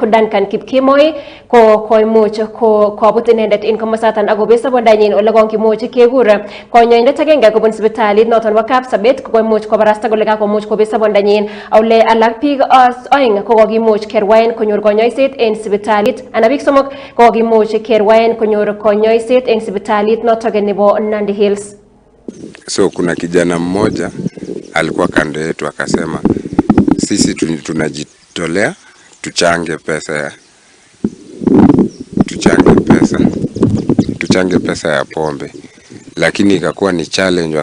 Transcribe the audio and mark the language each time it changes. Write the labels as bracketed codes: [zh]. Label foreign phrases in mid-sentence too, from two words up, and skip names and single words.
[kln] Duncan Kipkemoi ko koimuch kobut inendet en komosatan akobet sobondanyin ole konkimuch kekur konyoindet agenge kobun sipitalit noton nebo Kapsabet ko koimuch kobarasta kole kakomuch kobet sobondanyin ole alak biik oeng ko kokimuch kerwaen konyor konyoiset en sipitalit anan biik somok ko kokimuch kerwaen konyor konyoiset en sipitalit notok nebo Nandi Hills. [sw] So kuna kijana mmoja alikuwa kando yetu akasema sisi tunajitolea tuchange pesa ya pombe, lakini ikakuwa ni challenge.